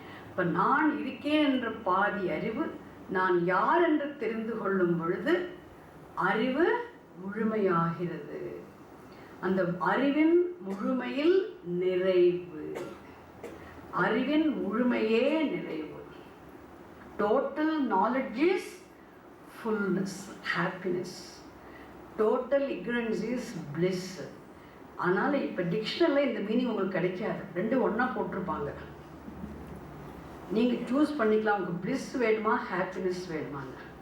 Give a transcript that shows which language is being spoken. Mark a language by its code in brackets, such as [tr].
[ta] இப்ப நான் இருக்கேன் என்ற பாதி அறிவு நான் யார் என்று தெரிந்து கொள்ளும் பொழுது அறிவு முழுமையாகிறது. அந்த அறிவின் முழுமையில் நிறைவு, அறிவின் முழுமையே நிறைவு. [en] Total knowledge is fullness, happiness. Total ignorance is bliss. [ta] ஆனால் இப்போ டிக்ஷனரியில் இந்த மீனிங் உங்களுக்கு கிடைக்காது. ரெண்டு ஒன்றா போட்டிருப்பாங்க. நீங்கள் சூஸ் பண்ணிக்கலாம், உங்களுக்கு பிளிஸ் வேணுமா ஹாப்பினஸ் வேணுமாங்க.